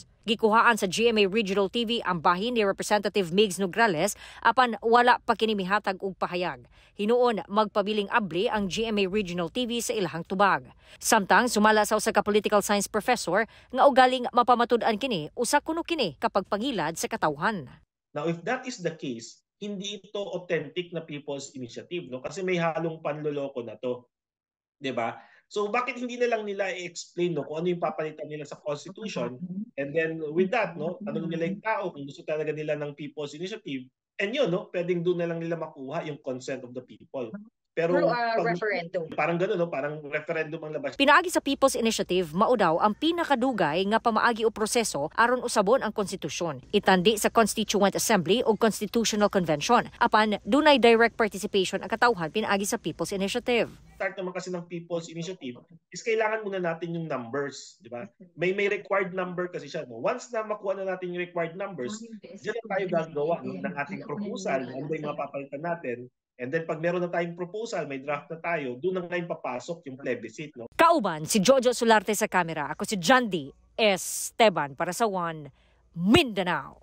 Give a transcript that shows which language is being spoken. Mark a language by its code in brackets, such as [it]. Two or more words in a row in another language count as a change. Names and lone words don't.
[ceb] Gikuhaan sa GMA Regional TV ang bahin ni Representative Migs Nograles apan wala pa kini mihatag og pahayag. Hinuon magpabiling abli ang GMA Regional TV sa ilahang tubag. Samtang sumala sa usa ka political science professor nga ugaling mapamatud-an kini usa kuno kini kapag pangilad sa katawhan. [en] Now if that is the case, [tl] hindi ito authentic na people's initiative, no? Kasi may halong panloloko na to. 'Di ba? So bakit hindi na lang nila i-explain no kung ano yung papalitan nila sa Constitution, [en] and then with that [tl] no tanong nila yung tao kung gusto talaga nila ng People's Initiative, and yun no pwedeng doon na lang nila makuha yung [en] consent of the people. [tl] Pero referendum. Parang gano'n, no? Parang referendum ang labas. [ceb] Pinaagi sa People's Initiative, mao daw ang pinakadugay nga pamaagi o proseso aron usabon ang konstitusyon. Itandi sa Constituent Assembly o Constitutional Convention. Apan, dunay [en] direct participation [ceb] ang katawhan pinaagi sa People's Initiative. [tl] Start naman kasi ng People's Initiative is kailangan muna natin yung numbers, di ba? May [en] required number [tl] kasi siya. No? Once na makuha na natin yung [en] required numbers, [tl] diyan tayo gagawa no, ng ating proposal, ano yung mapapalitan natin. And then pag meron na tayong proposal, may draft na tayo, doon na ngayon papasok yung plebiscite. No? [ceb] Kauban, si Jojo Solarte sa kamera. Ako si John D. Esteban para sa One Mindanao.